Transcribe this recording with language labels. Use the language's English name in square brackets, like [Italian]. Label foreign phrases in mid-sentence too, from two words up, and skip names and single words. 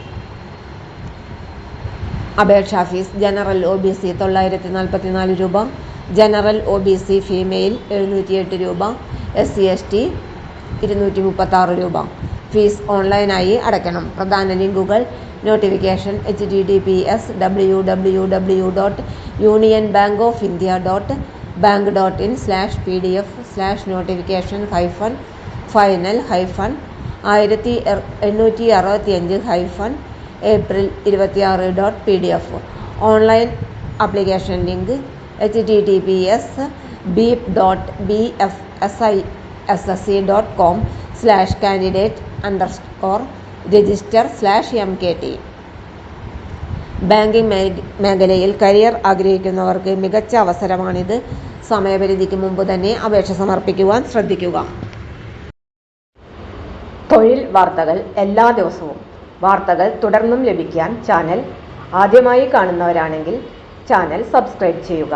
[Malayalam] അപേക്ഷാ ഫീസ്: [English] General OBC [Malayalam] 944 രൂപ, [English] General OBC Female [Malayalam] 708 രൂപ, SC/ST 236 രൂപ. ഫീസ് ഓൺലൈനായി അടയ്ക്കണം. പ്രധാന ലിങ്കുകൾ: നോട്ടിഫിക്കേഷൻ https://union-bankofindia.bank.in/pdf/notification-final-1865-April 26.pdf. [English] online application link [Malayalam] https://bfsissc.com/candidate_register/mkt. ബാങ്കിംഗ് മേഖലയിൽ കരിയർ ആഗ്രഹിക്കുന്നവർക്ക് മികച്ച അവസരമാണിത്. സമയപരിധിക്ക് മുമ്പ് തന്നെ അപേക്ഷ സമർപ്പിക്കുവാൻ ശ്രദ്ധിക്കുക. തൊഴിൽ വാർത്തകൾ എല്ലാ ദിവസവും. വാർത്തകൾ തുടർന്നും ലഭിക്കാൻ ചാനൽ ആദ്യമായി കാണുന്നവരാണെങ്കിൽ [English] channel subscribe [Malayalam] ചെയ്യുക.